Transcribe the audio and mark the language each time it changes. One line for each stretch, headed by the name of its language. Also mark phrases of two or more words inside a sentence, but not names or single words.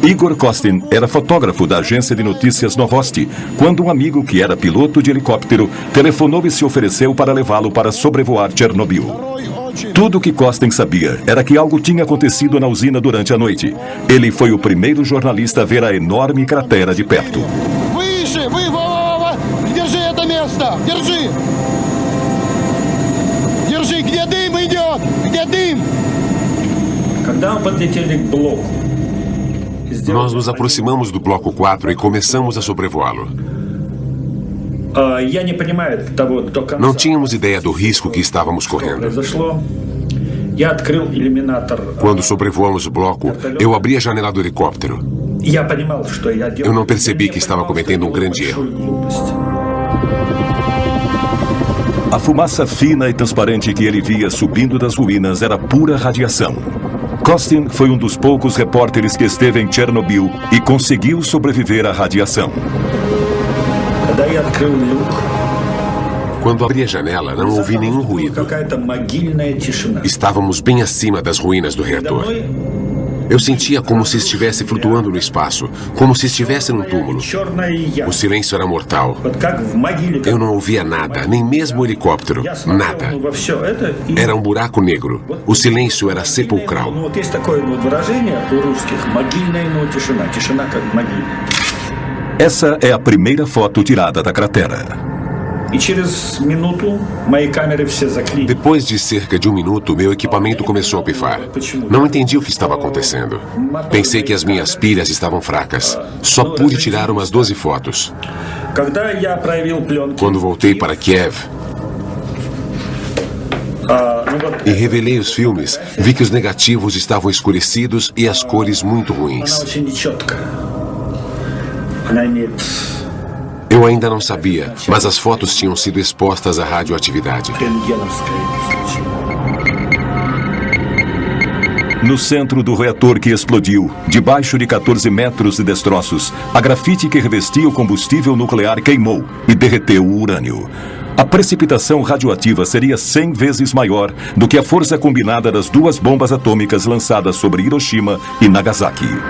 Portuguese: Igor Kostin era fotógrafo da agência de notícias Novosti, quando um amigo que era piloto de helicóptero telefonou e se ofereceu para levá-lo para sobrevoar Chernobyl. Tudo o que Kostin sabia era que algo tinha acontecido na usina durante a noite. Ele foi o primeiro jornalista a ver a enorme cratera de perto.
Russian: Держи это место! Держи! Держи! Где дым идет? Где дым? Когда мы подлетели к блоку,
Portuguese: Nós nos aproximamos do bloco 4 e começamos a sobrevoá-lo.
Russian: я не понимаю того, до конца.
Portuguese: Não tínhamos ideia do risco que estávamos correndo.
Russian: Произошло. Я открыл иллюминатор.
Portuguese: Quando sobrevoamos o bloco, eu abri a janela do helicóptero.
Russian: Я понимал, что я делаю.
Portuguese: Eu não percebi que estava cometendo um grande erro. A fumaça fina e transparente que ele via subindo das ruínas era pura radiação. Kostin foi um dos poucos repórteres que esteve em Chernobyl e conseguiu sobreviver à radiação.
Russian: Когда я открыл люк,
Portuguese: Quando abri a janela, não ouvi nenhum ruído.
Russian: какая-то могильная тишина.
Portuguese: Estávamos bem acima das ruínas do reator. Eu sentia como se estivesse flutuando no espaço, como se estivesse num túmulo.
Russian: Черная яма.
Portuguese: O silêncio era mortal.
Russian: Вот как в могиле.
Portuguese: Eu não ouvia nada, nem mesmo o helicóptero.
Russian: Я смотрел
Portuguese: Nada.
Russian: во все это. И
Portuguese: Era um buraco negro. O silêncio era sepulcral.
Russian: вот есть такое выражение у русских: могильная, тишина. Тишина как могильная.
Portuguese: Essa é a primeira foto tirada da cratera.
Russian: И через минуту мои камеры все заклинили.
Portuguese: Depois de cerca de um minuto, meu equipamento começou a pifar. Não entendi o que estava acontecendo. Pensei que as minhas pilhas estavam fracas. Só pude tirar umas 12 fotos.
Russian: Когда я проявил пленки,
Portuguese: Quando voltei para Kiev e revelei os filmes, vi que os negativos estavam escurecidos e as cores muito
Russian: она
Portuguese: ruins.
Russian: очень нечеткая. Она имеет
Portuguese: Eu ainda não sabia, mas as fotos tinham sido expostas à radioatividade.
Russian: рентгеновское излучение.
Portuguese: No centro do reator que explodiu, debaixo de 14 metros de destroços, a grafite que revestia o combustível nuclear queimou e derreteu o urânio. A precipitação radioativa seria 100 vezes maior do que a força combinada das duas bombas atômicas lançadas sobre Hiroshima e Nagasaki.